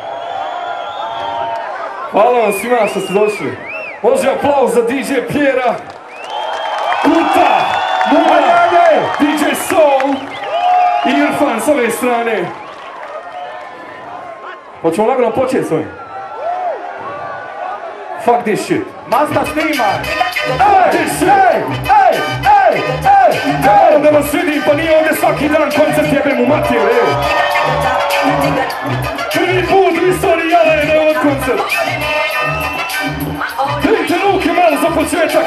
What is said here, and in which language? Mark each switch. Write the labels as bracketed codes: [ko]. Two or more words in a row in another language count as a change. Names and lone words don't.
[bs] Hvala vam svima što ste došli. Može aplauz za DJ Pjera, Kuta, Mura, DJ Soul i Irfan s ove strane. Hoćemo lagano početi s ovim. [en] Fuck this shit. [bs] Masta snima. [en] Fuck this shit. [bs] Da vas vidim, pa nije ovdje svaki dan koncert, jebem u mater, evo. Prvi put u istoriji Jala je od koncert. Vidite ruke malo za početak.